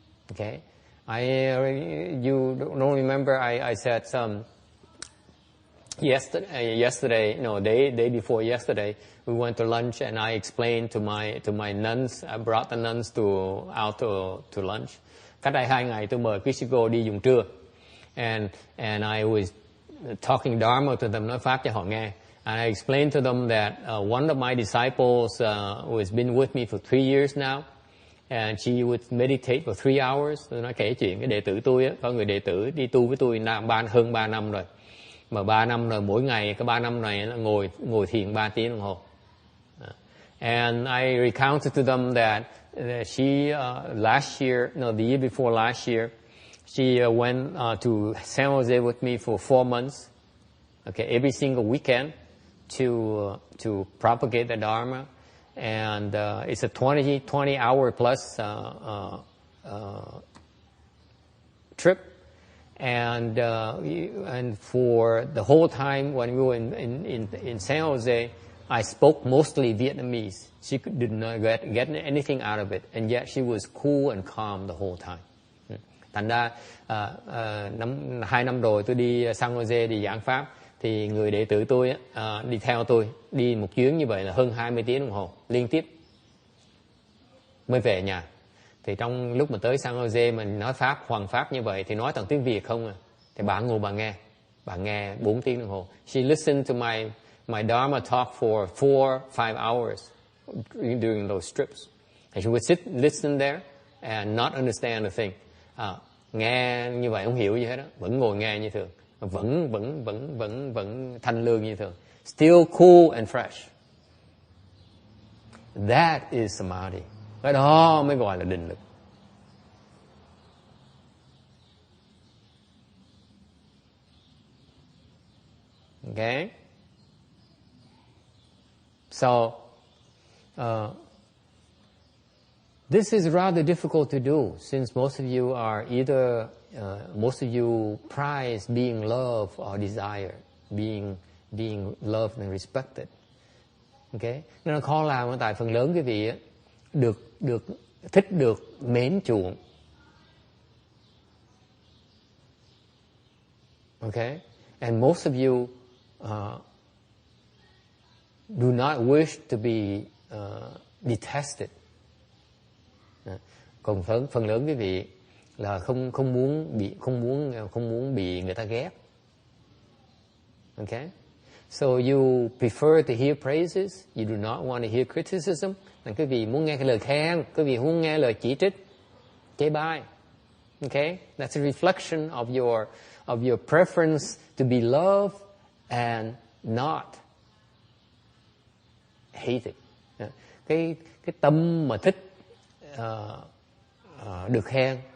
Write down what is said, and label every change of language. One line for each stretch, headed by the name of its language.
English: Okay? You don't remember I said yesterday, no, day before yesterday, we went to lunch and I explained to my nuns. I brought the nuns out to lunch.
Vietnamese: Cách đây 2 ngày tôi mời quý sư cô đi dùng trưa,
English: and I was talking Dharma to them,
Vietnamese: nói pháp cho họ nghe.
English: And I explained to them that one of my disciples who has been with me for 3 years now, and she would meditate for 3 hours.
Vietnamese: Tôi nói kể chuyện cái đệ tử tôi á, có người đệ tử đi tu với tôi hơn 3 năm rồi. Mà 3 năm rồi, mỗi ngày cái 3 năm này nó ngồi thiền 3 tiếng đồng hồ.
English: And I recounted to them that she the year before last year, she went to San Jose with me for 4 months. Okay, every single weekend to propagate the Dharma, and it's a 20-hour plus trip. And for the whole time when we were in San Jose, I spoke mostly Vietnamese. She did not get anything out of it, and yet she was cool and calm the whole time.
Vietnamese: Thành ra 2 năm rồi tôi đi San Jose đi giảng pháp, thì người đệ tử tôi đi theo tôi đi một chuyến như vậy là hơn 20 tiếng đồng hồ liên tiếp mới về nhà. Thì trong lúc mà tới San Jose mình nói pháp, hoàng pháp như vậy thì nói toàn tiếng Việt không à. Thì bạn ngồi bạn nghe 4 tiếng đồng hồ.
English: She listened to my Dharma talk for 4-5 hours during those trips. And she would listen there and not understand a thing.
Vietnamese: Nghe như vậy không hiểu gì hết đó, vẫn ngồi nghe như thường, vẫn thanh lương như thường.
English: Still cool and fresh. That is samadhi.
Vietnamese: Cái đó mới gọi là định lực.
English: Okay? So, this is rather difficult to do, since most of you are either, most of you prize being loved or desire, being loved and respected. Okay?
Vietnamese: Nên nó khó làm, tại phần lớn quý vị được thích được mến chuộng.
English: Okay? And most of you do not wish to be detested.
Vietnamese: Còn phần lớn quý vị là không muốn bị người ta ghét.
English: Okay? So you prefer to hear praises, you do not want to hear criticism.
Vietnamese: Là quý vị muốn nghe cái lời khen, quý vị không muốn nghe lời chỉ trích, chê bai.
English: Okay? That's a reflection of your preference to be loved and not hated.
Vietnamese: Cái tâm mà thích được khen,